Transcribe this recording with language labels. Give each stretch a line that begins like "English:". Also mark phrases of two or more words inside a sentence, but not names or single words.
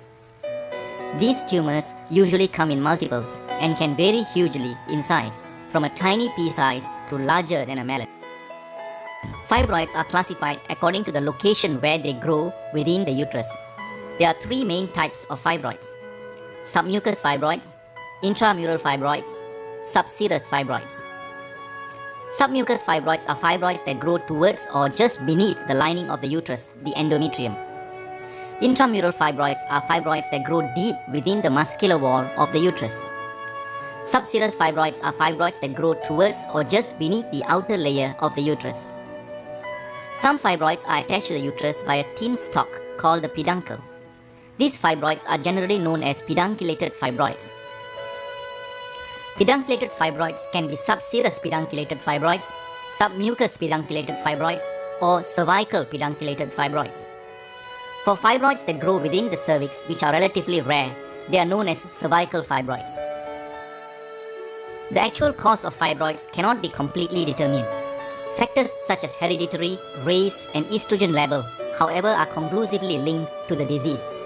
English: These tumors usually come in multiples and can vary hugely in size, from a tiny pea size to larger than a melon. Fibroids are classified according to the location where they grow within the uterus. There are three main types of fibroids: submucous fibroids, intramural fibroids, subserous fibroids. Submucous fibroids are fibroids that grow towards or just beneath the lining of the uterus, the endometrium. Intramural fibroids are fibroids that grow deep within the muscular wall of the uterus. Subserous fibroids are fibroids that grow towards or just beneath the outer layer of the uterus. Some fibroids are attached to the uterus by a thin stalk called the peduncle. These fibroids are generally known as pedunculated fibroids. Pedunculated fibroids can be subserous pedunculated fibroids, submucous pedunculated fibroids, or cervical pedunculated fibroids. For fibroids that grow within the cervix, which are relatively rare, they are known as cervical fibroids. The actual cause of fibroids cannot be completely determined. Factors such as hereditary, race, and estrogen level, however, are conclusively linked to the disease.